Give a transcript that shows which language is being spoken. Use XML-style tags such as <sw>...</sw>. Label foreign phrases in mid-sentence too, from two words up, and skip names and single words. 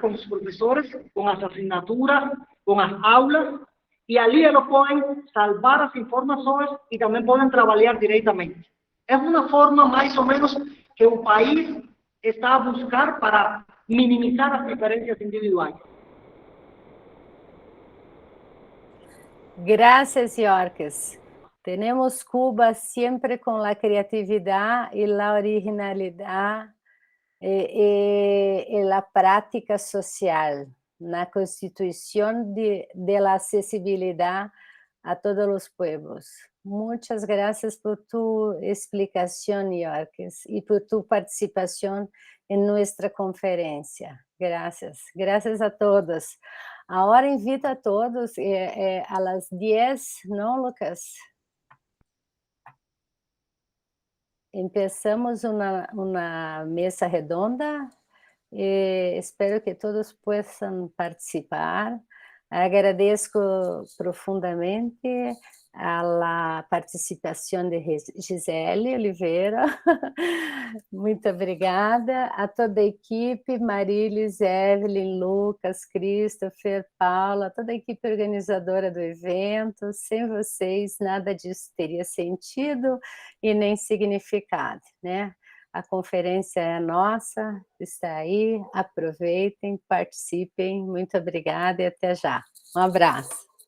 <pt>Com os professores, com as assinaturas, com as aulas, e ali eles podem salvar as informações e também podem trabalhar diretamente. É uma forma, mais ou menos, que o país está a buscar para minimizar as diferenças individuais.</pt> <es>Gracias, Yorkes. Tenemos Cuba siempre con la creatividad y la originalidad y la práctica social, la constitución de la accesibilidad a todos los pueblos. Muchas gracias por tu explicación, Yorkes, y por tu participación en nuestra conferencia. Gracias. Gracias a todos. Agora invito a todos a las 10, ¿no, Lucas?</es> <pt>Empezamos uma mesa redonda espero que todos possam participar. Agradeço profundamente a participação de Gisele Oliveira. Muito obrigada a toda a equipe, Marilis, Evelyn, Lucas, Christopher, Paula, toda a equipe organizadora do evento. Sem vocês, nada disso teria sentido e nem significado, né? A conferência é nossa, está aí, aproveitem, participem. Muito obrigada e até já. Um abraço.</pt>